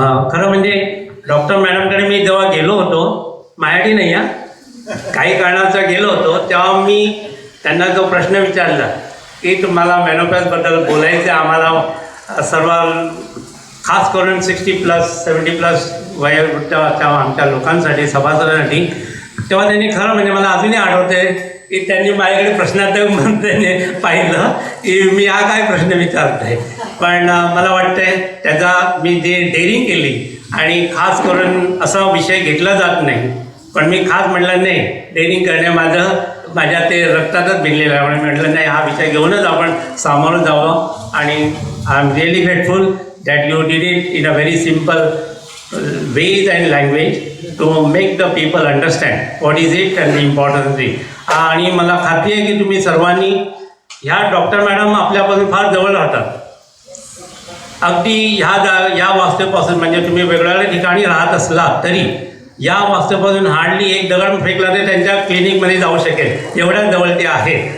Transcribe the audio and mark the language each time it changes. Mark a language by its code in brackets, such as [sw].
[mr] खरं म्हणजे डॉक्टर मॅडमकडे मी जेव्हा गेलो होतो, माझ्यासाठी नाही हा, काही कारणाचं गेलो होतो, तेव्हा मी त्यांना जो प्रश्न विचारला की तुम्हाला मेनोपॅथबद्दल बोलायचं आम्हाला सर्व खास करून 60+ 70+ वयोवृत्ताच्या आमच्या लोकांसाठी सभासदांसाठी, तेव्हा त्यांनी खरं म्हणजे मला अजूनही आठवते की त्यांनी माझ्याकडे प्रश्नार्थक म्हणून त्याने पाहिलं की मी हा काय प्रश्न विचारत आहे. पण मला वाटतंय त्याचा मी जे डेअरिंग केली आणि खास करून असा विषय घेतला जात नाही, पण मी खास म्हटलं नाही, डेअरिंग करणे माझ्या ते रक्तातच भिनलेलं आहे. म्हणून म्हटलं नाही, हा विषय घेऊनच आपण सामोरं जावं. [en] आणि I am really grateful that you did it in a very simple ways and language to make the people understand what is it and the important thing. [mr] आणि मला खात्री आहे की तुम्ही सर्वांनी ह्या डॉक्टर मॅडम आपल्यापासून फार जवळ राहतात. अगदी या वास्तूपासून म्हणजे तुम्ही वेगवेगळ्या ठिकाणी राहत असलात तरी या वास्तूपासून हार्डली एक दगड फेकला तर त्यांच्या क्लिनिकमध्ये जाऊ शकेल, एवढ्या जवळ ते आहे.